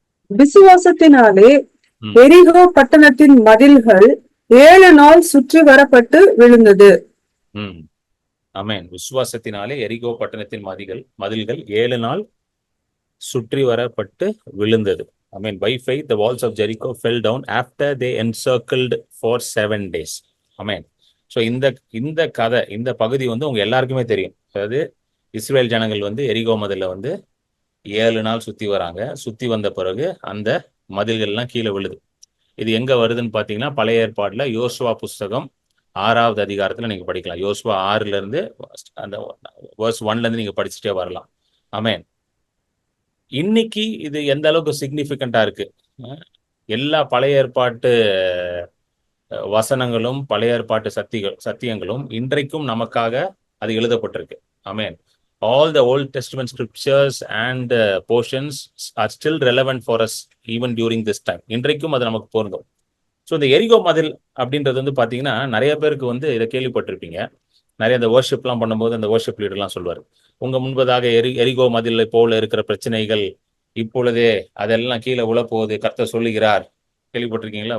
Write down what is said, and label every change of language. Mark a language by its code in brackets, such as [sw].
[ta] விசுவாசத்தினாலே எரிகோ பட்டணத்தின் மதில்கள் 7 நாள் சுற்றி வரப்பட்டு விழுந்தது. ஆமென். விசுவாசத்தினாலே எரிகோ பட்டணத்தின் மதில்கள் 7 நாள் சுற்றி வரப்பட்டு விழுந்தது. ஆமென். [en] By faith the walls of Jericho fell down after they encircled for 7 days. [ta] Amen. So இந்த கதை, இந்த பகுதி உங்க எல்லாருக்குமே தெரியும். அதாவது இஸ்ரேல் ஜனங்கள் எரிகோ மதில 7 நாள் சுத்தி வராங்க. சுத்தி வந்த பிறகு அந்த மதில்கள்லாம் கீழே விழுது. இது எங்க வருதுன்னு பாத்தீங்கன்னா பழைய ஏற்பாடுல யோசுவா புஸ்தகம் 6வது அதிகாரத்துல நீங்க படிக்கலாம். யோசுவா 6ல இருந்து அந்த verse 1ல இருந்து நீங்க படிச்சுட்டே வரலாம். ஆமென். இன்னைக்கு இது எந்த அளவுக்கு சிக்னிஃபிகண்டா இருக்கு? எல்லா பழைய ஏற்பாட்டு வசனங்களும் பழைய ஏற்பாட்டு சத்தியங்களும் இன்றைக்கும் நமக்காக அது எழுதப்பட்டிருக்கு. ஆமென். [en] All the Old Testament scriptures and portions are still relevant for us even during this time. [ta] இன்றைக்கும் அது நமக்கு பொருந்தும். ஸோ இந்த எரிகோ மதில் அப்படின்றது பாத்தீங்கன்னா நிறைய பேருக்கு இதை கேள்விப்பட்டிருப்பீங்க. நிறைய இந்த வர்ஷிப்லாம் பண்ணும்போது அந்த வர்ஷிப் லீடர்லாம் சொல்வார், உங்க முன்பதாக எரிகோ மதில் போல இருக்கிற பிரச்சனைகள் இப்பொழுதே அதெல்லாம் கீழே உழப்போகுது கர்த்தர் சொல்லுகிறார். கேள்விப்பட்டிருக்கீங்களா?